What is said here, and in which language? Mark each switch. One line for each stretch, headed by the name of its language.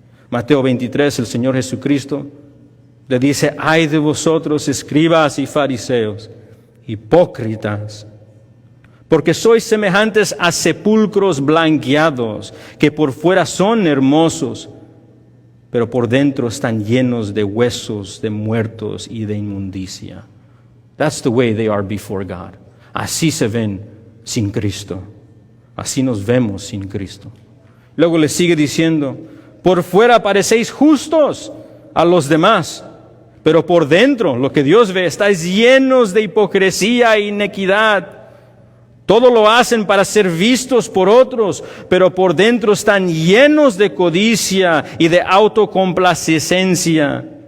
Spanish: Mateo 23, el Señor Jesucristo le dice: ay de vosotros, escribas y fariseos, hipócritas, Porque sois semejantes a sepulcros blanqueados, que por fuera son hermosos, pero por dentro están llenos de huesos, de muertos y de inmundicia.
English: That's the way they are before God.
Spanish: Así se ven sin Cristo. Así nos vemos sin Cristo. Luego le sigue diciendo, por fuera parecéis justos a los demás, pero por dentro, lo que Dios ve, estáis llenos de hipocresía e inequidad. Todo lo hacen para ser vistos por otros, pero por dentro están llenos de codicia y de autocomplacencia.